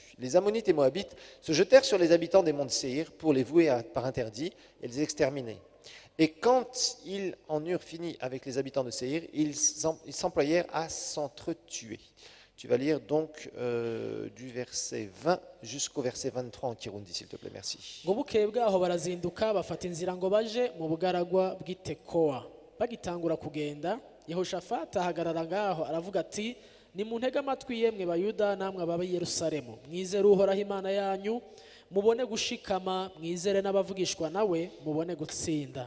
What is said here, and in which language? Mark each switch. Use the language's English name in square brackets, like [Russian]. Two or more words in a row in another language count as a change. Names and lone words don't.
[French] Les Ammonites et Moabites se jetèrent sur les habitants des monts de Séhir pour les vouer par interdit et les exterminer. Et quand ils en eurent fini avec les habitants de Séhir, ils s'employèrent à s'entretuer. Tu vas lire donc du verset 20 jusqu'au verset 23 en Kirundi, s'il te plaît, merci. [Rundi] ngo bukeye bwaho barazinduka bafata inzira ngo baje mu bugaragwa bw'itekowa. Bagitangura kugenda, yehoshafati ahagarara ngaho aravuga ati, nimuntege amatwi yemwe bayuda namwe ababa i Yerusalemu, mwizere uhoraho imana yanyu, mubone gushikama, mwizere n'abavugishwa nawe, mubone gutsinda.